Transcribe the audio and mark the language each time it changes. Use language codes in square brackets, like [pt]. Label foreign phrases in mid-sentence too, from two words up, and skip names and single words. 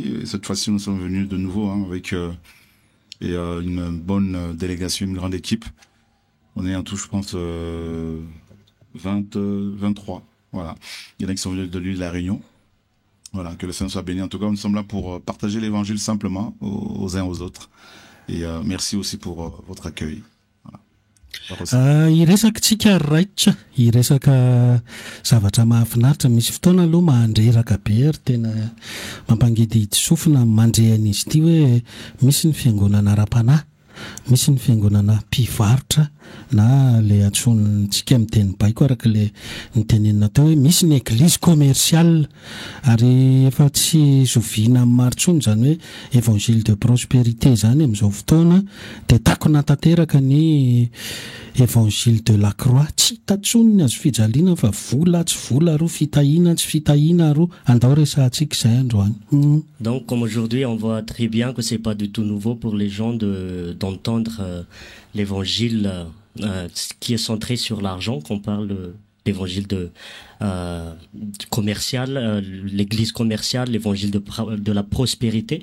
[fr] Et cette fois-ci, nous sommes venus de nouveau avec une bonne délégation, une grande équipe. On est en tout, je pense, 23. Voilà. Il y en a qui sont venus de l'île de la Réunion. Voilà, que le Seigneur soit béni. En tout cas, nous sommes là pour partager l'évangile simplement aux uns aux autres. Et merci aussi pour votre accueil. [mg] Iresaka tsika raitra iresaka zavatra mahafinaritra misy fotoana aloha mahandreraka be ary tena mampangidy sofina mandrehan'izy ity hoe misy ny fiangonana ara-panahy misy ny fiangonana mpivarotra na le antsontsika amin'ny teny baiko araka le nitenenina teo hoe misy ny [fr] église commerciale [mg] ary efa tsy zoviana amin'ny marotsony zany hoe [fr] évangile de prospérité [mg] zany amin'izao fotoana de tako natateraka ny [fr] évangile de la croix [mg] tsy tatsoniny azo fijaliana fa vola tsy vola ro fitahina tsy fitahina ro andao resahantsika izay androany. [fr] Donc comme aujourd'hui on voit très bien que c'est pas du tout nouveau pour les gens d'entendre l'évangile qui est centré sur l'argent, qu'on parle l'évangile commercial, l'église commerciale, l'évangile de la prospérité.